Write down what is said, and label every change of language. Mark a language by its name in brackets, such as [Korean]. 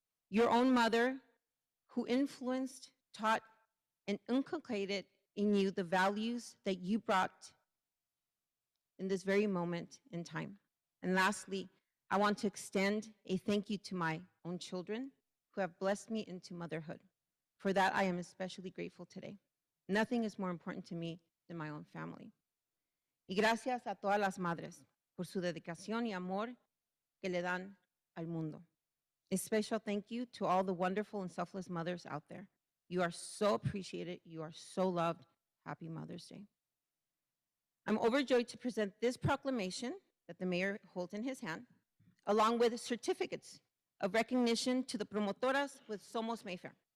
[English] Your own mother, who influenced, taught, and inculcated in you the values that you brought in this very moment in time. And lastly, I want to extend a thank you to my own children who have blessed me into motherhood. For that, I am especially grateful today. Nothing is more important to me than my own family. [Spanish] Y gracias a todas las madres por su dedicación y amor que le dan al mundo. [English] A special thank you to all the wonderful and selfless mothers out there. You are so appreciated. You are so loved. Happy Mother's Day. I'm overjoyed to present this proclamation that the mayor holds in his hand, along with certificates of recognition to the promotoras with Somos Mayfair.